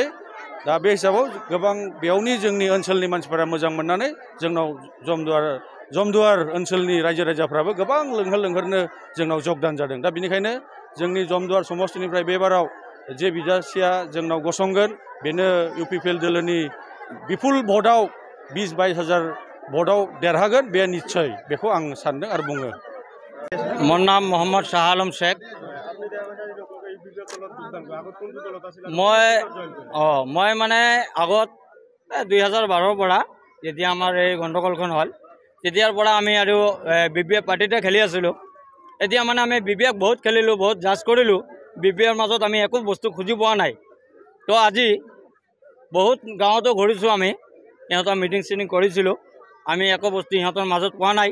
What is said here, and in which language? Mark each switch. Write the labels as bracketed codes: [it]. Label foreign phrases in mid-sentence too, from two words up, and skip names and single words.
[brx] दा बे हिसाबाव गोबां बेयावनि जोंनि ओनसोलनि मानसिफोरा मोजां मोननानै जोंनाव जमदुवार ओनसोलनि रायजो राजाफ्राबो गोबां लोंहोर लोंहोरनो जोंनाव जगदान जादों। दा बेनिखायनो जोंनि जमदुवार समस्तिनिफ्राय बेबाराव जे बिजाथिया जोंनाव गसंगोन बेनो इउपिपिएल दोलोनि बिपुल भटआव 20-22 हाजार भटआव देरहागोन बे निस्सय, बेखौ आं सानदों आरो बुङो। [as] মোৰ নাম মোহম্মদ শ্বাহ আলম শেখ। মই মানে আগত 2012 পৰা যেতিয়া আমাৰ এই গণ্ডগোলখন হ'ল তেতিয়াৰ পৰা আমি আৰু বিপিএফ পাৰ্টিতে খেলি আছিলোঁ। এতিয়া মানে আমি বিপিএফ বহুত খেলিলোঁ, বহুত জাজ কৰিলোঁ, বিপিএফৰ মাজত আমি একো বস্তু খুজি পোৱা নাই। তো আজি বহুত গাঁৱতো ঘূৰিছোঁ, আমি ইহঁতৰ মিটিং চিটিং কৰিছিলোঁ, আমি একো বস্তু ইহঁতৰ মাজত পোৱা নাই।